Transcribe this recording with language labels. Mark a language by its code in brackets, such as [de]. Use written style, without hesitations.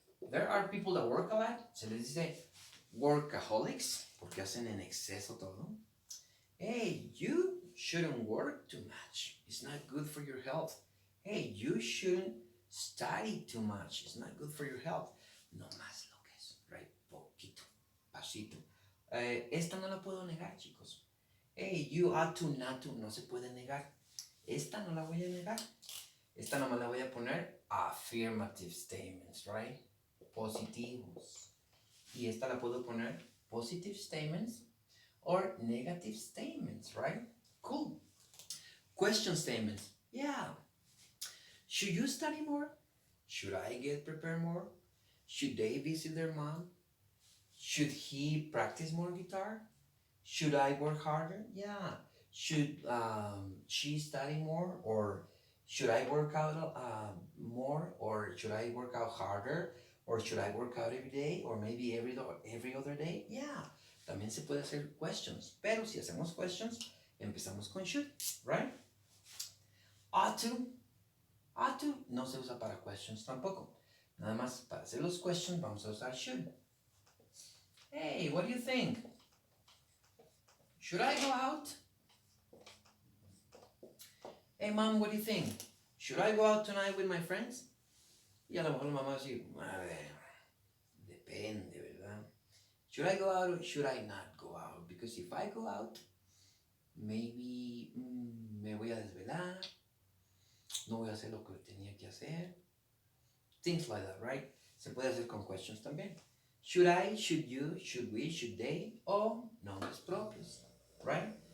[en] There are people that work a lot, [es] se les dice workaholics, porque hacen en exceso todo. [en] Hey, you shouldn't work too much. It's not good for your health. Hey, you shouldn't study too much. It's not good for your health. [es] No más lo que es, right? Poquito, pasito. Esta no la puedo negar, chicos. [en] Hey, you ought to, not to, [es] no se puede negar. Esta no la voy a negar. Esta nomás la voy a poner [en] affirmative statements, [es] right? Positivos. Y esta la puedo poner [en] positive statements or negative statements, right? Cool. Question statements. Yeah. Should you study more? Should I get prepared more? Should they visit their mom? Should he practice more guitar? Should I work harder? Yeah. Should she study more? Or should I work out more? Or should I work out harder? Or should I work out every day? Or maybe every other day? Yeah. [es] También se puede hacer questions. Pero si hacemos questions, empezamos con should, right? [en] Ought to. [es] Ought to no se usa para questions tampoco. Nada más para hacer los questions vamos a usar should. [en] Hey, what do you think? Should I go out? Hey, mom, what do you think? Should I go out tonight with my friends? [es] Y a lo mejor la mamá va a decir, a ver, depende, ¿verdad? [en] Should I go out or should I not go out? Because if I go out, maybe [es] me voy a desvelar, no voy a hacer lo que tenía que hacer. [en] Things like that, right? [es] Se puede hacer con questions también. [en] Should I, should you, should we, should they, [es] o nombres propios, [en] right?